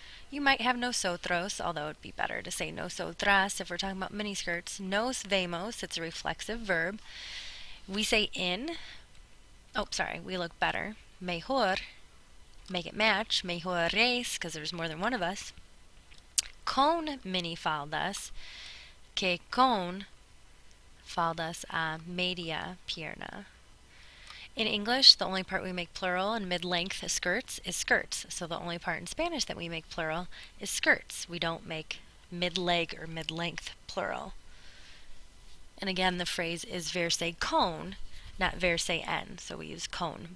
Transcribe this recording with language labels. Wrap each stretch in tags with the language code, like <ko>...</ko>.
<en>You might have nosotros, although it'd be better to say nosotras if we're talking about miniskirts.</en> <es>Nos vemos,</es> <en>it's a reflexive verb. We say in. We look better. Mejor, make it match. Mejores, because there's more than one of us.</en> <es>Con minifaldas, que con faldas a media pierna.</es> <en>In English, the only part we make plural in mid-length skirts is skirts. So the only part in Spanish that we make plural is skirts. We don't make mid-leg or mid-length plural. And again, the phrase is verse con, not verse en. So we use con.</en>